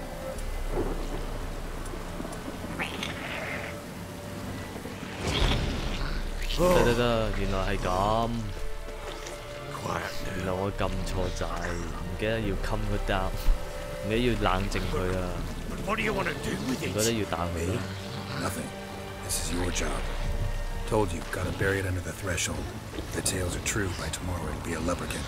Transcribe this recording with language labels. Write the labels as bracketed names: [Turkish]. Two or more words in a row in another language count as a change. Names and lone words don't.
[Cantonese] 得，原來係咁，原來我撳錯掣，唔記得要 [English] come down， [Cantonese] 唔記得要冷靜佢啊，唔覺得要打佢咯。 [English] Nothing. This is your job. Told you, gotta bury it under the threshold. If the tales are true, by tomorrow it'll be a lubberkin.